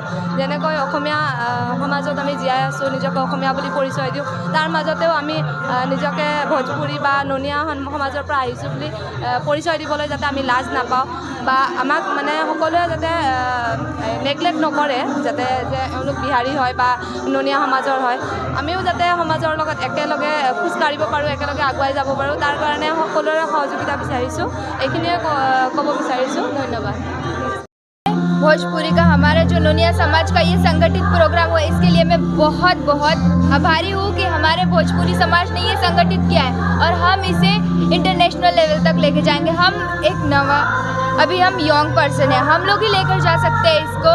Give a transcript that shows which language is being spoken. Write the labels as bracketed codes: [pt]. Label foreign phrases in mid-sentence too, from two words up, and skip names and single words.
[as] যেনেকৈ অসমীয়া সমাজত আমি জীয়াই আছোঁ, নিজকে অসমীয়া বুলি পৰিচয় দিওঁ, তাৰ মাজতেও আমি নিজকে ভোজপুৰী বা ননীয়া সমাজৰ পৰা আহিছোঁ বুলি পৰিচয় দিবলৈ যাতে আমি লাজ নাপাওঁ বা আমাক মানে সকলোৱে যাতে নেগলেক্ট নকৰে, যাতে যে এওঁলোক বিহাৰী হয় বা ননীয়া সমাজৰ হয়, আমিও যাতে সমাজৰ লগত একেলগে খোজ কাঢ়িব পাৰোঁ, একেলগে আগুৱাই যাব পাৰোঁ, তাৰ কাৰণে সকলোৰে সহযোগিতা বিচাৰিছোঁ। এইখিনিয়ে ক'ব বিচাৰিছোঁ। ধন্যবাদ। [hi] भोजपुरी का हमारा जो नोनिया समाज का ये संगठित प्रोग्राम हुआ, इसके लिए मैं बहुत बहुत आभारी हूँ कि हमारे भोजपुरी समाज ने ये संगठित किया है और हम इसे [en] international level [hi] तक लेके जाएंगे। हम एक नवा अभी हम [en] young person [hi] है, हम लोग ही लेकर जा सकते हैं इसको।